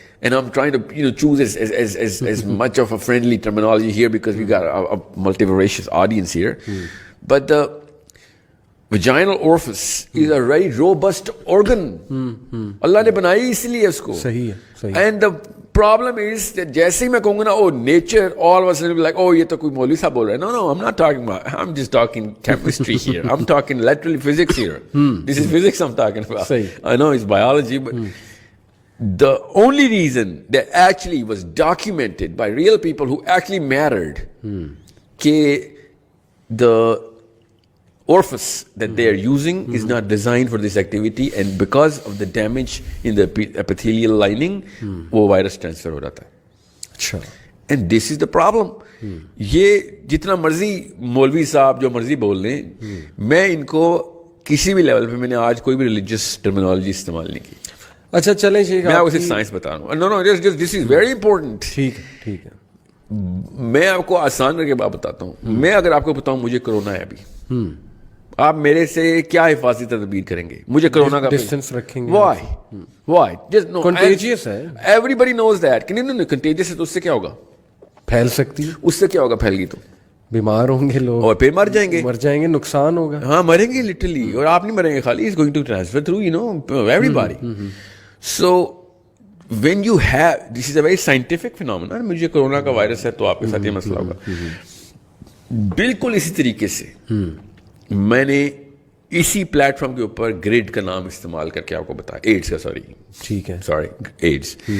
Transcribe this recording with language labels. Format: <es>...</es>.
<en>And I'm trying to, choose as much of a friendly terminology here because we got a multivarious audience here. But the vaginal orifice is a very robust organ.</en> <ur>اللہ نے بنائی اس لیے اس کو. صحیح ہے.</ur> <en>And the problem is that</en> <ur>جیسے ہی میں کہوں گا نا, nature,</ur> <en>all of us will be like,</en> <ur>یہ تو کوئی مولوی صاحب بول رہے ہیں.</ur> <en>No, I'm not talking about, I'm just talking chemistry here. I'm talking literally physics here. This is physics I'm talking about. I know it's biology, but the only reason that actually was documented by real people who actually mattered, کہ the orifice that they are using is not designed for this activity, and because of the damage in the epithelial lining,</en> <ur>وہ virus transfer ہو جاتا ہے. اچھا.</ur> <en>And this is the problem.</en> <ur>یہ جتنا مرضی مولوی صاحب جو مرضی بول لیں, میں ان کو کسی بھی لیول پہ میں نے آج کوئی بھی ریلیجیس ٹرمینالوجی استعمال نہیں کی. اچھا چلیں شیخ, میں آپ کو صرف سائنس بتا رہا ہوں.</ur> <en>No this is very important.</en> <ur>ٹھیک ہے. میں آپ کو آسان کر کے بات بتاتا ہوں. میں اگر آپ کو بتاؤں مجھے کرونا ہے ابھی, آپ میرے سے کیا حفاظتی تدبیر کریں گے؟ مجھے کرونا کا ڈسٹینس رکھیں گے.</ur> <en>why just no</en> <ur>کنٹیجیس ہے,</ur> <en>Everybody knows that.</en> <ur>Contagious ہے تو اس سے کیا ہوگا؟ پھیل سکتی ہے. اس سے کیا ہوگا؟ پھیل گئی تو بیمار ہوں گے لوگ اور پھر مر جائیں گے, نقصان ہوگا. ہاں مریں گے لٹرلی. اور آپ نہیں مریں گے خالی,</ur> <en>Is going to transfer through every body. So when you have, this is a very scientific phenomena.</en> <ur>مجھے کرونا کا وائرس ہے تو آپ کے ساتھ یہ مسئلہ ہوگا. بالکل اسی طریقے سے میں نے اسی پلیٹ فارم کے اوپر گریڈ کا نام استعمال کر کے آپ کو بتایا, ایڈس کا, سوری ایڈس.</ur>